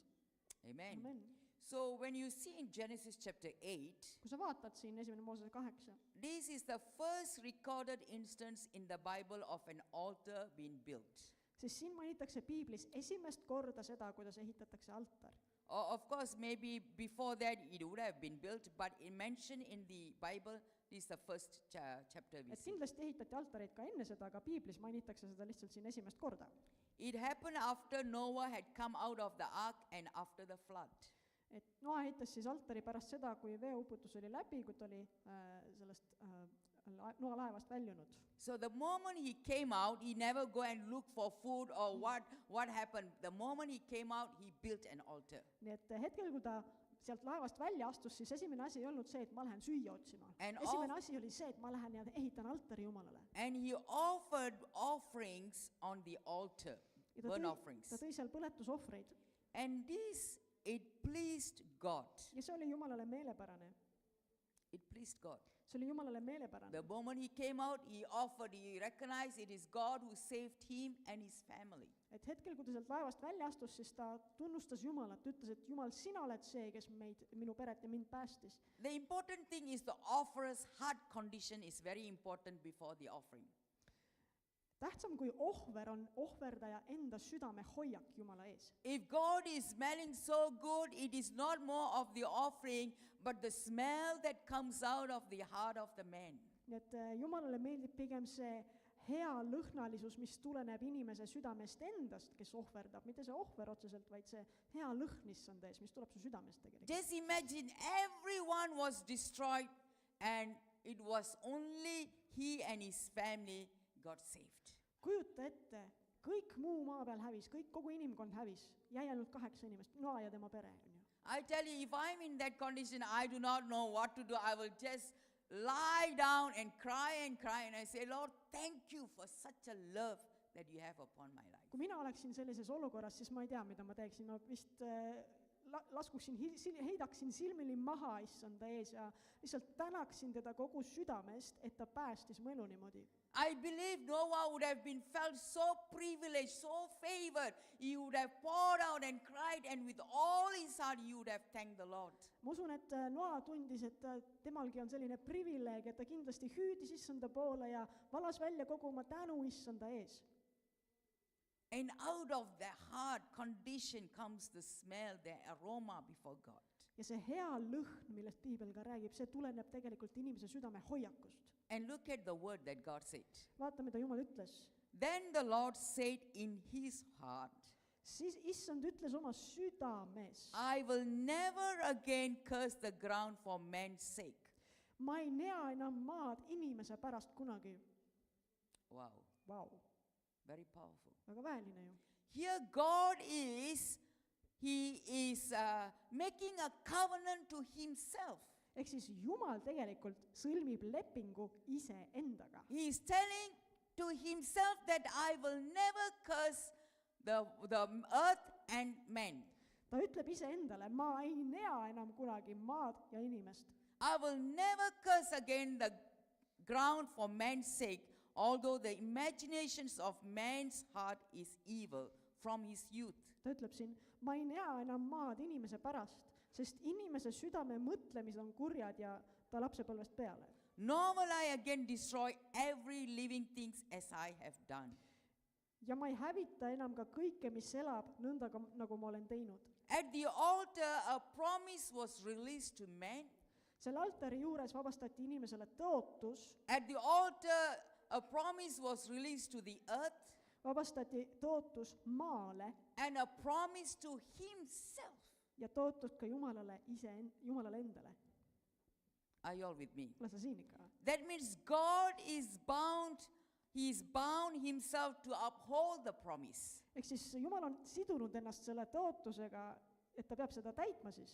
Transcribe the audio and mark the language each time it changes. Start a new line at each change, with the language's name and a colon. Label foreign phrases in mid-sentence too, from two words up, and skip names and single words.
English: Amen. Amen. So when you see in Genesis chapter 8,
Estonian: Kui sa vaatad siin esimene Moosese 8,
English: this is the first recorded instance in the Bible of an altar being built.
Estonian: siis siin mainitakse Piiblis esimest korda seda, kuidas ehitatakse altar.
English: Of course, maybe before that it would have been built, but it mentioned in the Bible, this is the first chapter we
Estonian: Et see. kindlasti ehitati altareid ka enne seda, aga Piiblis mainitakse seda lihtsalt siin esimest korda.
English: It happened after Noah had come out of the ark and after the flood.
Estonian: Et Noa ehitas siis altari pärast seda, kui veeuputus oli läbi, kui ta oli sellest Noa laevast väljunud.
English: So the moment he came out, he never go and look for food or what happened. The moment he came out, he built an altar.
Estonian: Nii et hetkel, kui ta sealt laevast välja astus, siis esimene asi ei olnud see, et ma lähen süüa otsima.
English: And
Estonian: Esimene asi oli see, et ma lähen ja ehitan altari Jumalale.
English: And he offered offerings on the altar,
Estonian: Ja
English: burnt
Estonian: ta
English: offerings.
Estonian: tõi seal põletusohvreid.
English: And this, it pleased God.
Estonian: Ja see oli Jumalale meelepärane.
English: It pleased God.
Estonian: see oli Jumalale meelepärane.
English: The moment he came out, he offered, he recognized it is God who saved him and his family.
Estonian: Et hetkel, kui ta sealt laevast välja astus, siis ta tunnustas Jumalat, ütles, et Jumal, sina oled see, kes minu peret ja mind päästis.
English: The important thing is the offerer's heart condition is very important before the offering.
Estonian: Tähtsam kui ohver on ohverdaja enda südame hoiak Jumala ees.
English: If God is smelling so good, it is not more of the offering, but the smell that comes out of the heart of the man.
Estonian: Nii et Jumalale meeldib pigem see hea lõhnalisus, mis tuleneb inimese südamest endast, kes ohverdab, mitte see ohver otseselt, vaid see hea lõhn issanda ees, mis tuleb su südamest tegelikult.
English: Just imagine everyone was destroyed and it was only he and his family got saved.
Estonian: Kujuta ette, kõik muu maa peal hävis, kogu inimkond hävis, jäi ainult 8 inimest, Noa ja tema pere.
English: I tell you, if I'm in that condition, I do not know what to do. I will just lie down and cry and I say, Lord, thank you for such a love that you have upon my life.
Estonian: Kui mina oleksin sellises olukorras, siis ma ei tea, mida ma teeksin. Ma vist heidaksin silmili maha issanda ees ja lihtsalt tänaksin teda kogu südamest, et ta päästis mu elu niimoodi.
English: I believe Noah would have been felt so privileged, so favored. He would have poured out and cried, and with all his heart he would have thanked the Lord.
Estonian: Ma usun, et Noa tundis, et temalgi on selline privileeg, et ta kindlasti hüüdis issanda poole ja valas välja kogu oma tänu issanda ees.
English: And out of the heart condition comes the smell, the aroma before God.
Estonian: Ja see hea lõhn, millest Piibel ka räägib, see tuleneb tegelikult inimese südame hoiakust.
English: And look at the word that God said.
Estonian: Vaata, mida Jumal ütles.
English: Then the Lord said in his heart,
Estonian: Siis issand ütles oma südames.
English: I will never again curse the ground for man's sake.
Estonian: Ma ei nea enam maad inimese pärast kunagi.
English: Wow,
Estonian: Vau,
English: very powerful.
Estonian: väga väeline ju.
English: Here God is, he is making a covenant to himself.
Estonian: Ehk siis Jumal tegelikult sõlmib lepingu iseendaga.
English: He is telling to himself that I will never curse the earth and man.
Estonian: Ta ütleb iseendale, ma ei nea enam kunagi maad ja inimest.
English: I will never curse again the ground for man's sake, although the imaginations of man's heart is evil from his youth.
Estonian: Ta ütleb siin, ma ei nea enam maad inimese pärast, sest inimese südame mõtlemised on kurjad ja ta lapsepõlvest peale.
English: Nor will I again destroy every living thing as I have done.
Estonian: Ja ma ei hävita enam ka kõike, mis elab, nõnda nagu ma olen teinud.
English: At the altar, a promise was released to man.
Estonian: Selle altari juures vabastati inimesele tõotus,
English: At the altar, a promise was released to the earth
Estonian: vabastati tõotus maale
English: and a promise to himself.
Estonian: ja tõotus ka Jumalale endale.
English: Are you all with me?
Estonian: Ole sa siin ikka?
English: That means God is bound, he is bound himself to uphold the promise.
Estonian: Ehk siis Jumal on sidunud ennast selle tõotusega, et ta peab seda täitma siis.